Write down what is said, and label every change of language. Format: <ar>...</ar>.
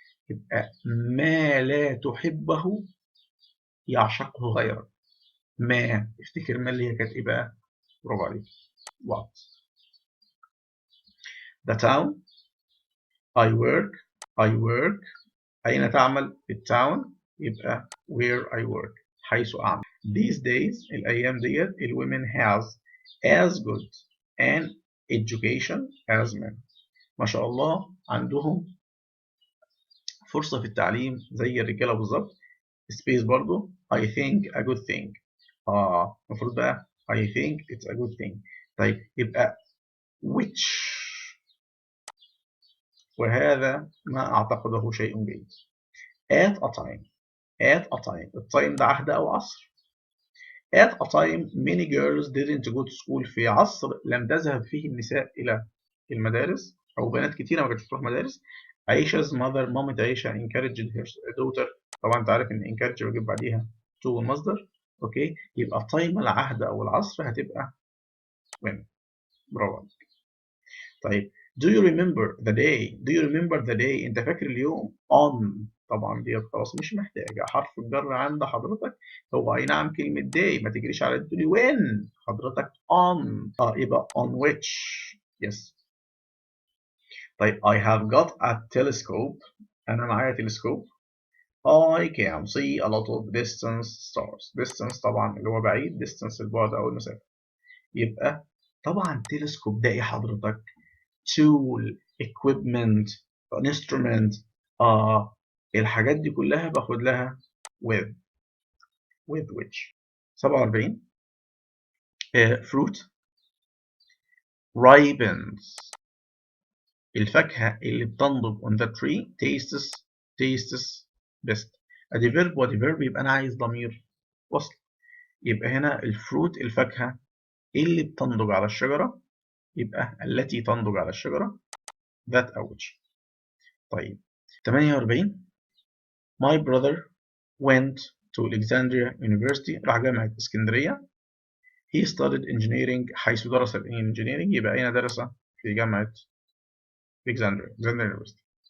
<ar>يبقى ما لا تحبه يعشقه غيرك. ما افتكر ما اللي هي كانت ايه بقى؟ برافو عليك. what.</ar> <en>the town I work</en> <ar>أين تعمل؟ في التاون، يبقى</ar> <en>where I work</en> <ar>حيث أعمل.</ar> <en>these days</en> <ar>الأيام ديت ال</ar> <en>women has as good an education as men.</en> <ar>ما شاء الله عندهم فرصة في التعليم زي الرجالة بالظبط.</ar> <en>space برضو I think a good thing.</en> <ar>المفروض بقى</ar> <en>I think it's a good thing.</en> <ar>طيب يبقى which، وهذا ما أعتقده شيء جيد.</ar> <en>at a time</en> <ar>التايم ده عهد أو عصر.</ar> <en>at a time many girls didn't go to school</en> <ar>في عصر لم تذهب فيه النساء إلى المدارس، أو بنات كتيرة ما كانتش تروح مدارس. عائشة مامة عائشة</ar> <en>encouraged her daughter.</en> <ar>طبعا أنت عارف إن encourage بجيب بعديها to المصدر. أوكي، يبقى تايم العهد أو العصر هتبقى when. برافو عليك. طيب</ar> <en>do you remember the day</en> <ar>أنت فاكر اليوم؟ on طبعا دي خلاص مش محتاجة حرف الجر عند حضرتك. هو أي نعم كلمة day ما تجريش على تقولي when حضرتك on، يبقى</ar> <en>on which. yes. طيب I have got a telescope</en> <ar>أنا معايا تلسكوب.</ar> <en>I can see a lot of distance stars.</en> <ar>distance طبعا اللي هو بعيد، distance البعد أو المسافة. يبقى طبعا تلسكوب ده إيه حضرتك؟</ar> <en>tool equipment instrument.</en> <ar>الحاجات دي كلها باخد لها</ar> <en>with which. 47 fruit ripens</en> <ar>الفاكهة اللي بتنضج</ar> <en>on the tree tastes best.</en> <ar>ادي verb وادي verb، يبقى انا عايز ضمير وصل. يبقى هنا الفروت الفاكهة اللي بتنضج على الشجرة، يبقى التي تنضج على الشجرة that أو which. طيب 48</ar> <en>my brother went to Alexandria University</en> <ar>راح جامعة اسكندرية.</ar> <en>he studied engineering</en> <ar>حيث درس engineering يبقى أين درس؟ في جامعة Alexandria University.</ar>